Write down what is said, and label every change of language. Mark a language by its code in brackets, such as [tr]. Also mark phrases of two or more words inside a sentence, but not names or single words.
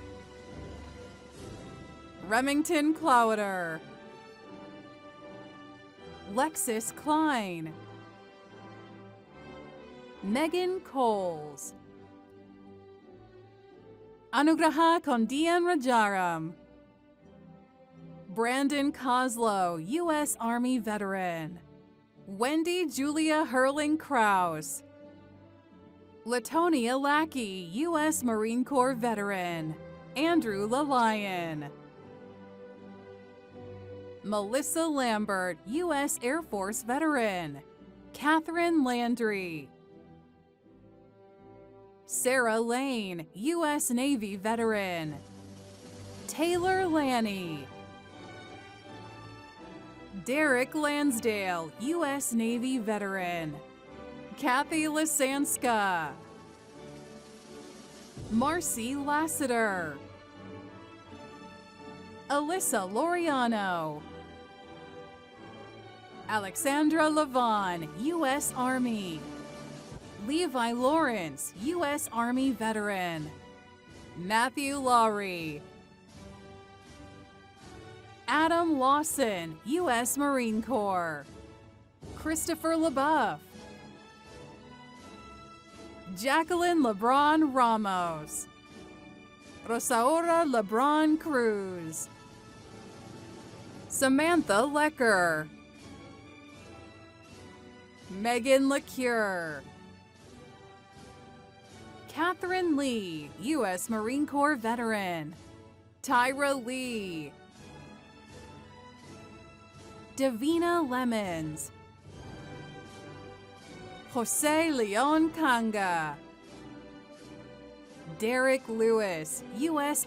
[en] Remington Clowder, Lexus Klein, Megan Coles, Anugraha Kondian Rajaram, Brandon Coslow, U.S. Army veteran, Wendy Julia Hurling Krause, Latonia Lackey, U.S. Marine Corps veteran, Andrew LaLion, Melissa Lambert, U.S. Air Force veteran, Catherine Landry, Sarah Lane, U.S. Navy veteran, Taylor Lanny, Derek Lansdale, U.S. Navy veteran, Kathy Lisanska, Marcy Lassiter, Alyssa Loriano, Alexandra Levon, U.S. Army, Levi Lawrence, U.S. Army veteran, Matthew Lowry, Adam Lawson, U.S. Marine Corps, Christopher LaBeouf, Jacqueline LeBron Ramos, Rosaura LeBron Cruz, Samantha Lecker, Megan LeCure, Catherine Lee, U.S. Marine Corps veteran, Tyra Lee, Davina Lemons, Jose Leon Kanga, Derek Lewis, U.S.